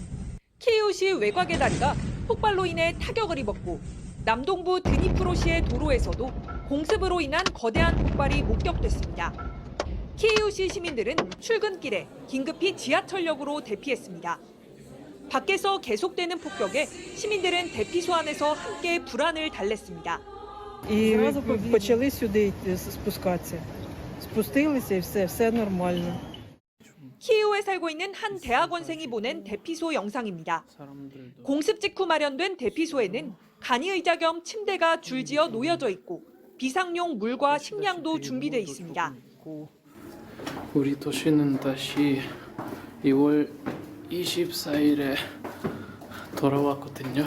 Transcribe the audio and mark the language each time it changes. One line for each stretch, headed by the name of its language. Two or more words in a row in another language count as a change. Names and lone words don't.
Korean: 키이우시 외곽의 다리가 폭발로 인해 타격을 입었고 남동부 드니프로시의 도로에서도 공습으로 인한 거대한 폭발이 목격됐습니다. 키이우시 시민들은 출근길에 긴급히 지하철역으로 대피했습니다. 밖에서 계속되는 폭격에 시민들은 대피소 안에서 함께 불안을 달랬습니다.
Ukrainian: І почали сюди спускатися. Спустилися і все нормально.
Korean: 키이우에 살고 있는 한 대학원생이 보낸 대피소 영상입니다. 공습 직후 마련된 대피소에는 간이의자 겸 침대가 줄지어 놓여져 있고 비상용 물과 식량도 준비돼 있습니다. 우리 도시는 다시 2월 24일에 돌아왔거든요.